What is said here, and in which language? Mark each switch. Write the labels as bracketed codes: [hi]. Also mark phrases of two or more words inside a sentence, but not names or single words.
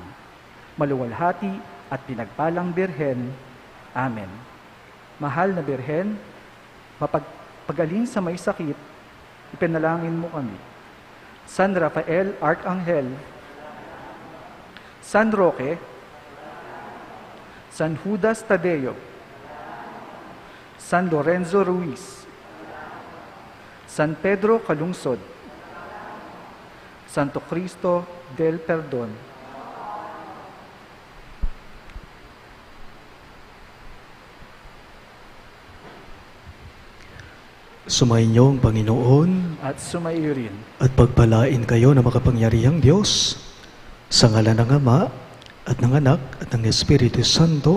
[tl] Maluwalhati at pinagpalang Birhen. Amen. Mahal na Birhen, mapagpagaling sa may sakit, ipinalangin mo kami. San Rafael, Arkanghel, San Roque, San Judas Tadeo, San Lorenzo Ruiz, San Pedro Calungsod, Santo Cristo del Perdon, Sumainyo ang Panginoon at sumaiyo rin. at pagpalain kayo na makapangyarihang Diyos sa ngalan ng Ama at ng Anak at ng Espiritu Santo.